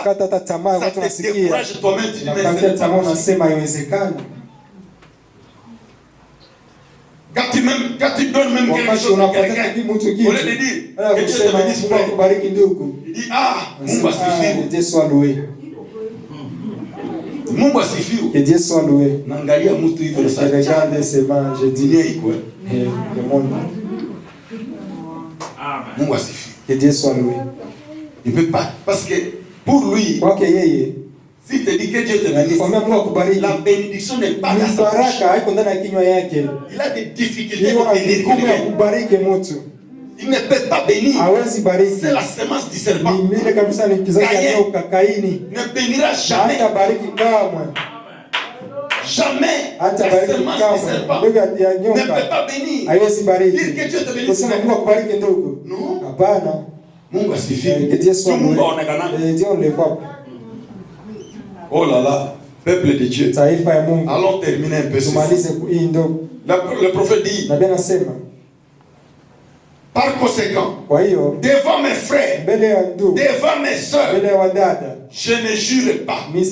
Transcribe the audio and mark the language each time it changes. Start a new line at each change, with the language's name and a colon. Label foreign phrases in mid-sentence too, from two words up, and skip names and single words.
French: Ça te décourage toi-même. Tu dis, mais quand tu donnes même quelque chose à quelqu'un, au lieu de dire que Dieu te bénisse, il dit
Swahili: Mungu asifiwe.
French: Dieu soit loué.
Swahili: Mungu asifiwe.
French: Que Dieu soit loué.
Swahili: Naangalia mtu hivyo
French: Je regarde ces mains, je dis le monde.
Swahili: Mungu asifiwe.
French: Que Dieu soit loué. Il ne peut pas, parce que pour lui, si te dit que Dieu te bénisse, la bénédiction n'est pas dans sa bouche. Il a des difficultés de bénir. Il ne peut pas bénir. C'est la semence du serpent. Caïn ne bénira jamais. Jamais. La semence du serpent ne peut pas bénir. Dire que Dieu te bénisse. Non.
Swahili: Mungu asifiwe. Mungu aonekana.
French: Oh là là, peuple de Dieu. Allons terminer un peu. Le prophète dit, par conséquent, devant mes frères, devant mes soeurs, je ne jure pas.